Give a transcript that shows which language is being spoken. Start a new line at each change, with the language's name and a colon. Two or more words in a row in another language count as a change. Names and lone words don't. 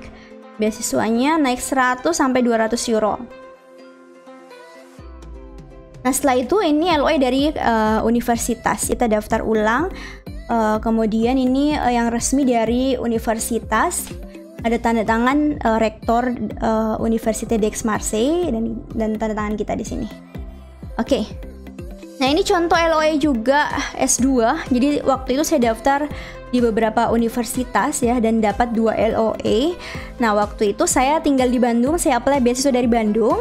Indonesian: Beasiswanya naik 100 sampai 200 euro. Nah, setelah itu ini LOA dari universitas. Kita daftar ulang. Kemudian ini yang resmi dari universitas. Ada tanda tangan rektor Université d'Aix-Marseille dan tanda tangan kita di sini. Oke. Nah ini contoh LOE juga S2. Jadi waktu itu saya daftar di beberapa universitas ya dan dapat 2 LOE. Nah waktu itu saya tinggal di Bandung, saya apply beasiswa dari Bandung.